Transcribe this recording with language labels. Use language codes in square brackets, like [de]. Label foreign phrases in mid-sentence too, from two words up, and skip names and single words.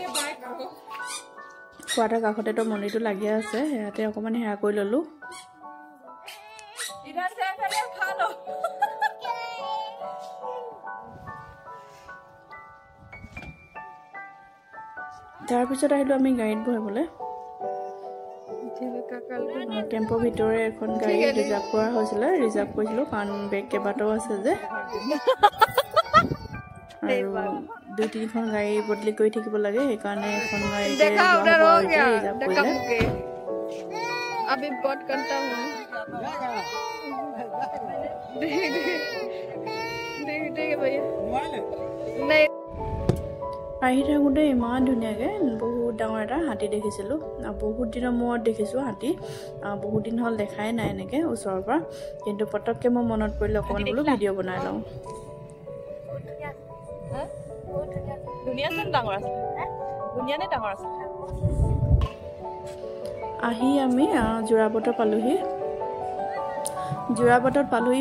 [as] কোৱাটাৰ কাষতেতো মন্দিৰটো লাগি আছে ইয়াতে অকণমান সেৱা কৰি ল'লোঁ তাৰপিছত আহিলোঁ আমি গাড়ীত বহিবলৈ কেম্পৰ ভিতৰে এখন গাড়ী ৰিজাৰ্ভ কৰা হৈছিলে ৰিজাৰ্ভ কৰিছিলোঁ কাৰণ বেগ কেইবাটাও আছে যে আৰু দুই তিনিখন গাড়ী বদলি কৰি থাকিব লাগে সেইকাৰণে এখন গাড়ীতে ৰিজাৰ্ভ কৰিলে [hi] अभी बहुत करता हूँ देख भैया नहीं [as] আহি থাকোঁতে ইমান ধুনীয়াকৈ বহুত ডাঙৰ এটা হাতী দেখিছিলোঁ বহুত দিনৰ মূৰত দেখিছোঁ হাতী বহুত দিন হ'ল দেখাই নাই এনেকৈ ওচৰৰ পৰা কিন্তু পটককৈ মই মনত পৰিলে অকণমান বোলো ভিডিঅ' বনাই লওঁ আহি আমি যোৰাবাটত পালোহি যোৰাবাটত পালোহি